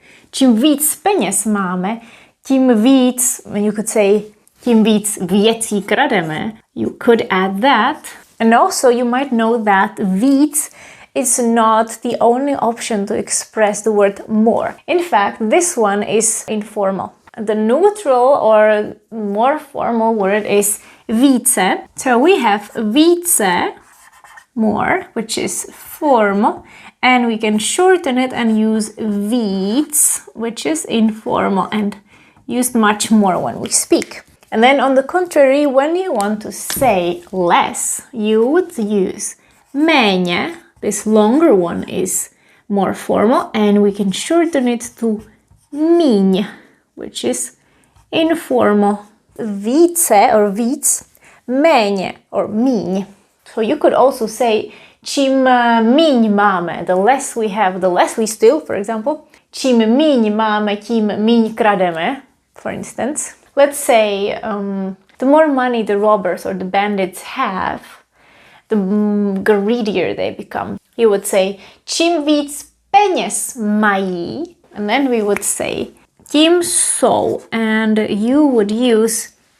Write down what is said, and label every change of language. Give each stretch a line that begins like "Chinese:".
Czech: Čím víc peněz máme, tím víc,
English: you could say,
Czech: tím víc věcí krademe.
English: You could add that. And also you might know that víc is not the only option to express the word more. In fact, this one is informal. The neutral or more formal word is více. So we have více, more, which is formal, and we can shorten it and use víc, which is informal and used much more when we speak. And then on the contrary, when you want to say less, you would use méně. This longer one is more formal, and we can shorten it to míň, which is informal.
Czech: Více or víc, méně or míň.
English: So you could also say
Czech: čím míň máme,
English: the less we have, the less we steal, for example.
Czech: Čím míň máme, tím míň krademe,
English: for instance. Let's say the more money the robbers or the bandits have, the greedier they become. You would say
Czech: čím víc peněz mají,
English: and then we would say
Czech: tím jsou,
English: and you would use